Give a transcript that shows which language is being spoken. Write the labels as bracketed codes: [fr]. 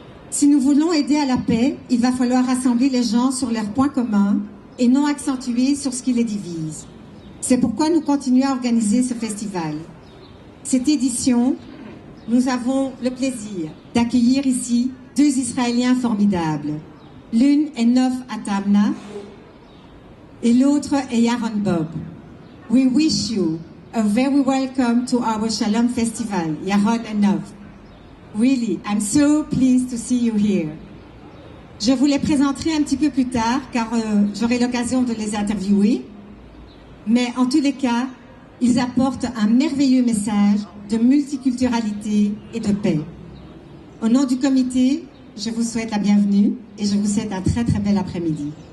[fr] Si nous voulons aider à la paix, il va falloir rassembler les gens sur leurs points communs et non accentuer sur ce qui les divise. C'est pourquoi nous continuons à organiser ce festival. Cette édition, nous avons le plaisir d'accueillir ici 2 Israéliens formidables. L'une est Nov Atamna, et l'autre est Yaron Bob. [en] We wish you a very welcome to our Shalom Festival, Yaron and Nov. Really, I'm so pleased to see you here. [fr] Je vous les présenterai un petit peu plus tard, car j'aurai l'occasion de les interviewer. Mais en tous les cas, ils apportent un merveilleux message de multiculturalité et de paix. Au nom du comité, je vous souhaite la bienvenue et je vous souhaite un très très bel après-midi.